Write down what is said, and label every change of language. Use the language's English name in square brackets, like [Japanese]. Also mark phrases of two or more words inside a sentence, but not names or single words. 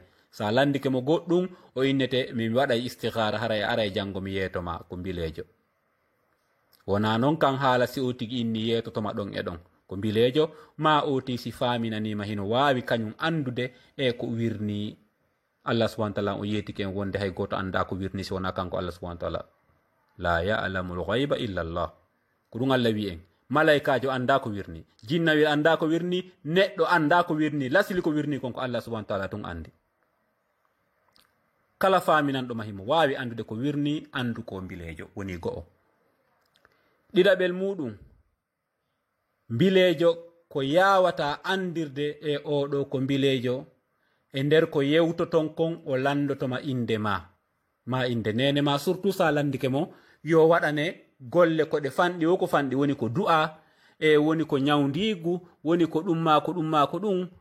[Fula] sa landike mo goɗɗum o innete mi waɗay istihara hara e ara e jango mi yetoma ko mbilejo. wona noon kan haala si o tigi inni yetotoma ɗon e ɗon ko mbilejo, ma o ti si faminanima hino wawi kañum andude ko wirni Allah [Arabic] subhanahu wa ta'ala. [Fula] o yetiki en wonde hay goto anda ko wirni si wona kanko Allah [Arabic] subhanahu wa ta'ala. la ya'lamu al-ghayba illa Allah, [Fula] ko ɗum Allah wi en. malaikajo anda ko wirni, jinnawi anda ko wirni, neɗɗo anda ko wirni, lasili ko wirni konko Allah [Arabic] subhanahu wa ta'ala [Fula] tun andi. kala faminanɗo ma himo wawi andude ko wirni, andu ko mbilejo woni go'o. ɗiɗaɓel muɗum, mbilejo ko yawata andirde e oɗo ko mbilejo e nder ko yewtoton kon o landotoma inde ma inde nene ma, surtout sa landike mo yo waɗane golle koɗe fanɗi o ko fanɗi, woni ko du'a e woni ko ñawdigu, woni ko ɗum ma ko ɗum ma ko ɗum